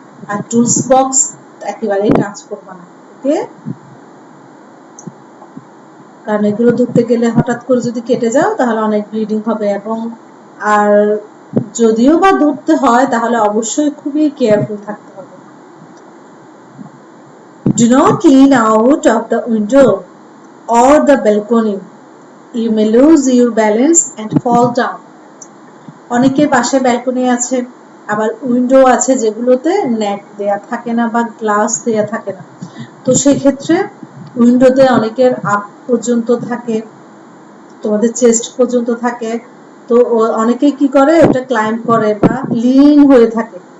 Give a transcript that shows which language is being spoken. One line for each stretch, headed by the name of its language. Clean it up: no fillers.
Bangla: আর tools box একেবারেই touch করবা না। ওকে? কারণ এগুলো ধরতে গেলে হঠাৎ করে যদি কেটে যাও, তাহলে অনেক ব্লিডিং হবে, এবং আর যদিও বা ধরতে হয়, তাহলে অবশ্যই খুবই কেয়ারফুল থাকতে হবে।
English: Do not lean out of the window or the balcony. You may lose your balance and fall down.
Bangla: অনেকের পাশে ব্যালকনি আছে, আবার উইন্ডো আছে যেগুলোতে নেট দেয়া থাকে না বা গ্লাস দেয়া থাকে না। তো সেই ক্ষেত্রে উইন্ডোতে অনেকের আপ পর্যন্ত থাকে, তোমাদের চেস্ট পর্যন্ত থাকে। তো অনেকেই কি করে ওটা ক্লাইম্ব করে বা লিন হয়ে থাকে।